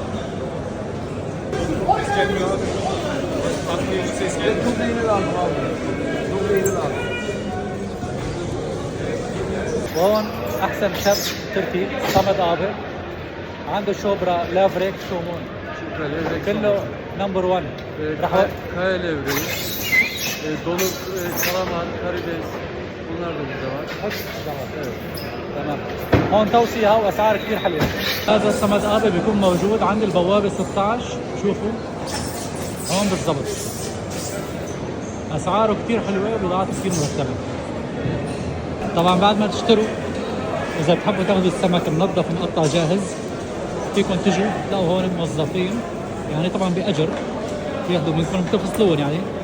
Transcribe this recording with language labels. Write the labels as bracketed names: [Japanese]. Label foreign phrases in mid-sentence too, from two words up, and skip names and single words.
[Arabic] وهون احسن شيف تركي صمد آبي عنده [Turkish] çupra levrek somon [Arabic] كله نمبر 1. راح [Turkish] Kaya levreği, balık, kalamar, karides, bunlar da burada var. Evet. [Arabic] تمام. هون توصية واسعار كثير حلوة. هذا الصمد آبي بيكون موجود عند البوابة 16. شوفوا هون بالضبط. اسعاره كثير حلوة وبضاعته كثير مرتبة. طبعا بعد ما تشتروا اذا بتحبوا تاخذوا السمك منظف ومقطع جاهز فيكم تجوا تلاقوا هون الموظفين، يعني طبعا باجر بياخذوا منكم بتفصلون يعني.